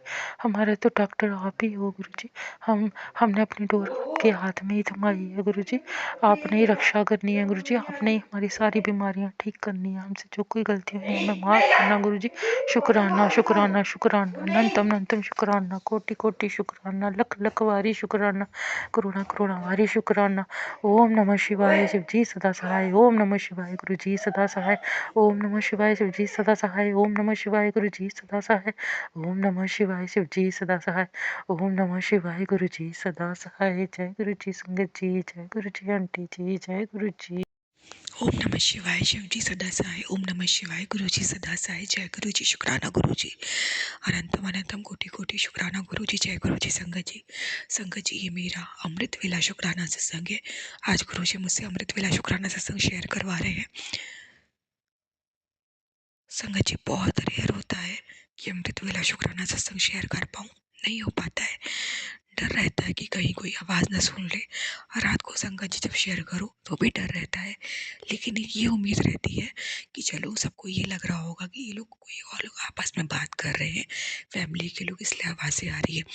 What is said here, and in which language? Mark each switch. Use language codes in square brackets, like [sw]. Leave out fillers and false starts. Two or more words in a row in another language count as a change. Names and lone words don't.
[hi] हमारे तो डॉक्टर आप ही हो गुरुजी। हमने अपनी डोर आपके हाथ में ही थमाई है गुरुजी। आपने ही रक्षा करनी है गुरुजी, आपने ही हमारी सारी बीमारियाँ ठीक करनी है। हमसे जो कोई गलती हुई है हमें माफ़ करना गुरुजी। शुक्राना शुक्राना शुक्राना अनंतम अनंतम शुक्राना, कोटि कोटि शुक्राना, लख लख वारी शुक्राना, करुणा करुणा वारी शुक्राना। ओम नमः शिवाय शिव जी सदा सहाय। ओम नमः शिवाय गुरु जी सदा सहाय। ओम नमः शिवाय शिव जी सदा सहाय। ओम नमः शिवाय गुरु जी सदा सहाय। ओम नमः शिवाय शिव जी सदा सहाय। ओम नमः शिवाय गुरु जी सदा सहाय। जय गुरु जी संगत जी, जय गुरु जी आंटी जी, जय गुरु जी। ओम नमः शिवाय शिव जी सदा सहाय। ओम नमः शिवाय गुरु जी सदा सहाय। जय गुरु जी, शुक्राना गुरु जी, अनंतम अनंतम कोटि कोटि शुक्राना गुरु जी। जय गुरु जी संगत जी। संगत जी ये मेरा अमृत वेला शुक्राना सत्संग है। आज गुरु जी मुझसे अमृत वेला शुक्राना सत्संग शेयर करवा रहे हैं। संगत जी बहुत रेयर होता है कि अमृत वेला शुक्राना सत्संग शेयर कर पाऊँ, नहीं हो पाता है। डर रहता है कि कहीं कोई आवाज़ न सुन ले। और रात को संगत जी जब शेयर करो तो भी डर रहता है, लेकिन ये उम्मीद रहती है कि चलो सबको ये लग रहा होगा कि ये लोग कोई और लोग आपस में बात कर रहे हैं, फैमिली के लोग, इसलिए आवाज़ें आ रही है।